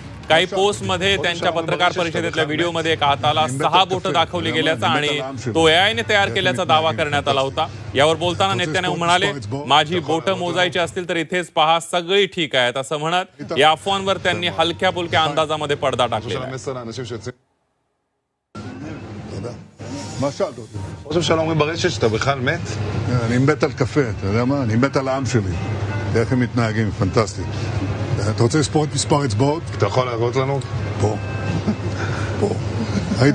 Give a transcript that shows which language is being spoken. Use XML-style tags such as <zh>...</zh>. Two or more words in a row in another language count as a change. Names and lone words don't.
<mr>काही पोस्टमध्ये त्यांच्या पत्रकार परिषदेतल्या व्हिडिओमध्ये एका हाताला 6 बोटं दाखवली गेल्याचा आणि तो एआयने तयार केल्याचा दावा करण्यात आला होता। यावर बोलताना नेतन्याहू म्हणाले, माझी बोटं मोजायची असतील तर इथेच पहा, सगळी ठीक आहेत असं म्हणत या अफवांवर त्यांनी हलक्या फुलक्या अंदाजामध्ये पडदा टाकलेला आहे।</mr> <he>מה שאלת אותי? ראש הממשלה אומרים ברשת שאתה בכלל מת? אני מת על קפה, אתה יודע מה? אני מת על העם שלי. איך הם מתנהגים, פנטסטי. אתה רוצה לספור את מספר אצבעות? אתה יכול להראות לנו? פה. פה. ראית?</he>